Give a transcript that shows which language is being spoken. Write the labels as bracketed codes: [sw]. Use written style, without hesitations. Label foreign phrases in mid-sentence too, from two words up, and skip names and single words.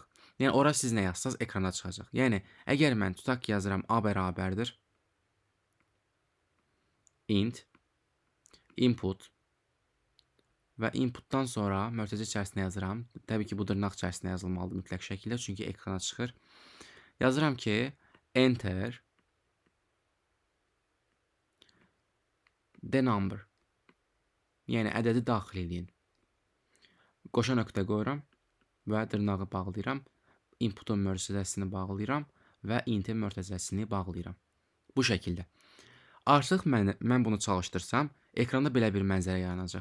[az] Yəni, ora siz nə yazsanız ekranda çıxacaq. Yəni, əgər mən tutaq ki, yazıram A bərabərdir, int, input və inputdan sonra mötərizə içərisində yazıram. Təbii ki, bu dırnaq içərisində yazılmalıdır mütləq şəkildə, çünki ekrana çıxır. Yazıram ki, [en] enter the number. [az] Yəni, ədədi daxil edin. Qoşa nöqtə qoyuram və dırnağı bağlayıram. Inputun mötərizəsini bağlayıram və intin mötərizəsini bağlayıram. Bu şəkildə. Artıq mən bunu çalışdırsam, ekranda belə bir mənzərə yaranacaq.